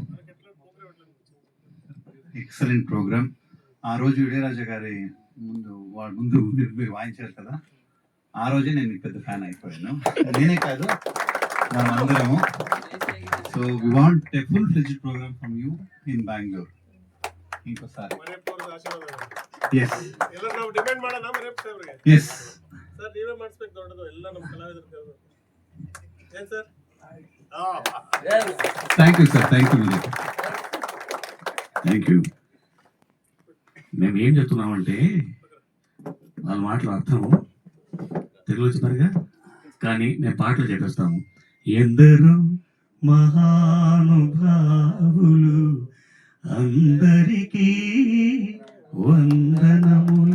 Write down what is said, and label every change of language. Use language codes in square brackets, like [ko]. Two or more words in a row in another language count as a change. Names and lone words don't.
[en] Excellent program. [te] ఆ రోజు ఇళయరాజా గారి ముందు మీరు వాయించారు కదా, ఆ రోజే నేను మీకు పెద్ద ఫ్యాన్ అయిపోయాను. నేనే కాదు, మనందరము. [en] So we want a full fledged program from you in Bengaluru. [kn] ఇంకోసారి ಎಸ್ ಎಲ್ಲ ನಾವು ಡಿಮ್ಯಾಂಡ್ ಮಾಡೋಣ ಮರೇಪ್ ಸಾಹೇಬ್ರಿಗೆ. [en] yes sir, [kn] ನೀವೇ ಮಾಡಿಸ್ಬೇಕು ದೊಡ್ಡದು ಎಲ್ಲ ನಮ್ಮ ಕಲಾವಿದರಿಗೆ. ಏನು ಸರ್? [en] thank you sir, Thank you. Thank you. [te] మేము ఏం చెప్తున్నామంటే వాళ్ళ మాటలు అర్థము తెలుగులో చెప్పారుగా, కానీ మేము పాటలు చెప్పేస్తాము. ఎందరో మహానుభావులు అందరికీ వందనములు.